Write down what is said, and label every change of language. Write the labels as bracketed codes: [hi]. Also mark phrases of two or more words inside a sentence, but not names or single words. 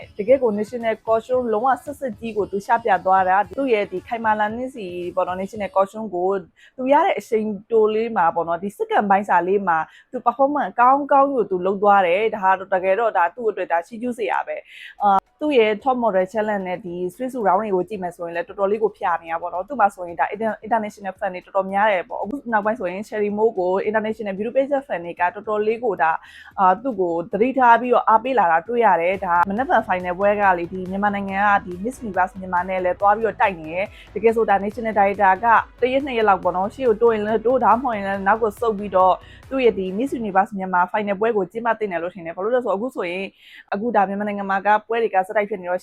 [my] တကယ်ကို [en] national costume [my] လုံးဝစစ်စစ်ကြီးကိုသူရှာပြသွားတာသူ့ရဲ့ဒီခိုင်မာလာနစ်စီပေါ့နော် [en] national costume [my] ကိုသူရတဲ့အချိန်တိုလေးမှာပေါ့နော်ဒီစက္ကန့်ပိုင်းစာလေးမှာသူ performance ကောင်းကိုသူလုပ်သွားတယ်ဒါတကယ်တော့ဒါသူ့အတွက်ဒါချီးကျူးစရာပဲသူ့ရဲ့ [en] top model challenge [my] နဲ့ဒီ [en] street suit round [my] တွေကိုကြည့်မယ်ဆိုရင်လည်းတော်တော်လေးကိုဖျားနေတာပေါ့နော်သူ့မှာဆိုရင်ဒါ [en] international fan [my] တွေတော်တော်များတယ်ပေါ့အခုနောက်ပိုင်းဆိုရင် Sherry Moore ကို [en] international beauty pageant fan [my] တွေကတော်တော်လေးကိုဒါသူ့ကိုသတိထားပြီးတော့အားပေးလာတာတွေ့ရတယ်ဒါမနက်ဖြန် final ပွဲကလေဒီမြန်မာနိုင်ငံကဒီ Miss Universe မြန်မာနဲ့လည်းသွားပြီးတော့တိုက်နေတယ်တကယ်ဆိုဒါ [en] national director [my] က တရက်2ရက်လောက်ပေါ့နော်ရှေ့ကိုတိုးရင်လည်းတိုးဒါမှမဟုတ်ရင်လည်းနောက်ကိုစုပ်ပြီးတော့သူ့ရဲ့ဒီ Miss Universe မြန်မာ final ပွဲကိုကျင်းပတင်တယ်လို့ထင်တယ်ဘာလို့လဲဆိုတော့အခုဆိုရင်အခုဒါမြန်မာနိုင်ငံမှာကပွဲတွေကစတိုက်ဖြစ်နေတော့